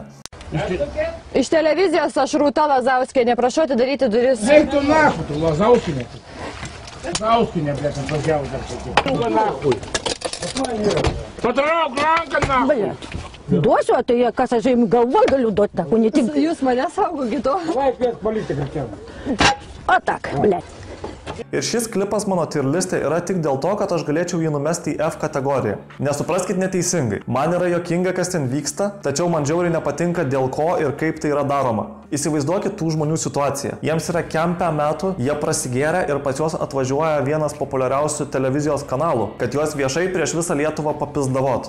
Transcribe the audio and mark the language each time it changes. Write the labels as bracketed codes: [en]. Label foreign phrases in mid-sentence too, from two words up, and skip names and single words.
[lt] Iš televizijos aš Rūta Lazauskienė, prašau atidaryti duris. Eik tu nahu, tu Lazauskienė. Lazauskienė, blėt, atvažiavo dar tokia. Tu nahui. Patrauk ranką, na. [ru] Блядь. [lt] Duosiu, tai kas aš jums galvoj galiu duoti, na, ne tik... Jūs mane saugokit to. [ru] Давай опять политика тема. [lt] O tak, blėt. Ir šis klipas mano tier liste yra tik dėl to, kad aš galėčiau jį numesti į F kategoriją. Nesupraskit neteisingai. Man yra juokinga, kas ten vyksta, tačiau man žiauriai nepatinka dėl ko ir kaip tai yra daroma. Įsivaizduokit tų žmonių situaciją. Jiems yra kempę metų, jie prasigėrė ir pas juos atvažiuoja vienas populiariausių televizijos kanalų, kad juos viešai prieš visą Lietuvą papizdavot.